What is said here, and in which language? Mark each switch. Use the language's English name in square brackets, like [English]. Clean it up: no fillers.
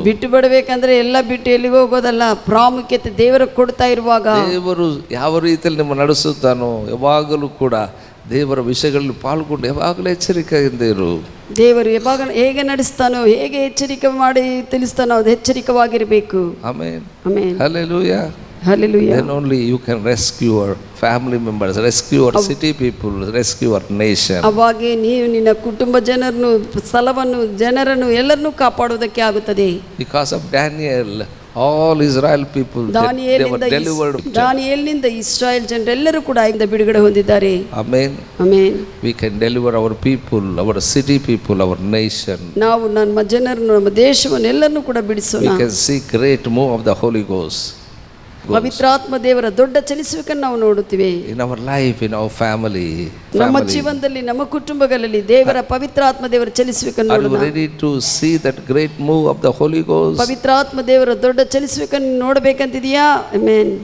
[Kannada] ಬಿಟ್ಟು ಬಿಡಬೇಕಂದ್ರೆ ಎಲ್ಲ ಬಿಟ್ಟು ಎಲ್ಲಿಗೆ ಹೋಗೋದಲ್ಲ, ಪ್ರಾಮುಖ್ಯತೆ ದೇವರಿಗೆ ಕೊಡ್ತಾ ಇರುವಾಗ ದೇವರು ಯಾವ ರೀತಿಯಲ್ಲಿ ನಿಮ್ಮ ನಡೆಸುತ್ತಾನೋ ಯಾವಾಗಲೂ ಕೂಡ ದೇವರ ವಿಷಯಗಳಲ್ಲಿ ಪಾಲ್ಗೊಂಡು ಯಾವಾಗಲೂ ಎಚ್ಚರಿಕೆಯಿಂದ ಇರು. ದೇವರು ಯಾವಾಗ ಹೇಗೆ ನಡೆಸ್ತಾನೋ, ಹೇಗೆ ಎಚ್ಚರಿಕೆ ಮಾಡಿ ತಿಳಿಸ್ತಾನೋ ಅದು ಎಚ್ಚರಿಕವಾಗಿರಬೇಕು. Amen. Amen. Hallelujah. [English] Hallelujah. Then only you can rescue your family members, rescue your city people, rescue your nation. [Kannada] ಅವಾಗೆ ನೀವು ನಿನ್ನ ಕುಟುಂಬ ಜನರನ್ನು, ಸ್ಥಳವನ್ನು, ಜನರನ್ನು ಎಲ್ಲರನ್ನೂ ಕಾಪಾಡುವುದಕ್ಕೆ ಆಗುತ್ತದೆ. [English] Because of Daniel, All Israel people, they were delivered. [Kannada] ದಾನಿಯೇಲನಿಂದ Israel ಜನರೆಲ್ಲರೂ ಕೂಡ ಇಂದ ಬಿಡುಗಡೆ ಹೊಂದಿದ್ದಾರೆ. [English] Amen. [Kannada] Amen. [English] We can deliver our people, our city people, our nation. [Kannada] ನಾವು ನಮ್ಮ ಜನರನ್ನು, ನಮ್ಮ ದೇಶವನ್ನು ಎಲ್ಲರನ್ನೂ ಕೂಡ ಬಿಡಿಸೋಣ. [English] We can see great move of the Holy Ghost. [Kannada] ಪವಿತ್ರಾತ್ಮ ದೇವರ ದೊಡ್ಡ ಚಲಿಸುವಿಕೆಯನ್ನು ನಾವು ನೋಡುತ್ತೇವೆ. [English] In our life, in our family. [Kannada] ನಮ್ಮ ಜೀವನದಲ್ಲಿ, ನಮ್ಮ ಕುಟುಂಬಗಳಲ್ಲಿ ದೇವರ ಪವಿತ್ರಾತ್ಮ ದೇವರ ಚಲಿಸುವಿಕೆಯನ್ನು [English] Are you [Kannada] ನೋಡೋಣ. [English] ready to see that great move of the Holy Ghost? [Kannada] ಪವಿತ್ರಾತ್ಮ ದೇವರ ದೊಡ್ಡ ಚಲಿಸುವಿಕೆಯನ್ನು ನೋಡಬೇಕಂತಿದೆಯಾ? ಆಮೆನ್.